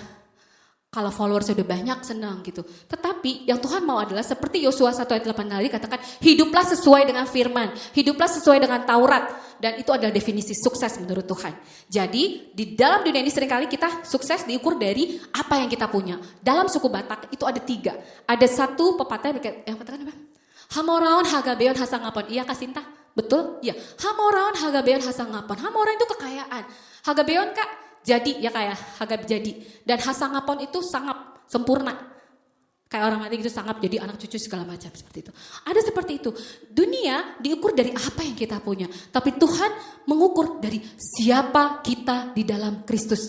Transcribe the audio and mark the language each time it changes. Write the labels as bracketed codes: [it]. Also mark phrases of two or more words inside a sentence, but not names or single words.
[id] Kalau followersnya udah banyak senang gitu. Tetapi yang Tuhan mau adalah seperti Yosua 1 ayat 8 tadi katakan, hiduplah sesuai dengan firman, hiduplah sesuai dengan Taurat. Dan itu adalah definisi sukses menurut Tuhan. Jadi di dalam dunia ini seringkali kita sukses diukur dari apa yang kita punya. Dalam suku Batak itu ada 3. Ada satu pepatah yang katakan apa? [bbc] Hamoraon hagabeon hasangapon. [id] Iya Kak Sinta? Betul? Iya. [bbc] Hamoraon hagabeon hasangapon. [id] Hamoraon itu kekayaan. Hagabeon Kak? Jadi ya kayak Hagab jadi. Dan hasangapon itu sangap, sempurna. Kayak orang mati gitu sangap jadi anak cucu segala macam seperti itu. Ada seperti itu. Dunia diukur dari apa yang kita punya. Tapi Tuhan mengukur dari siapa kita di dalam Kristus.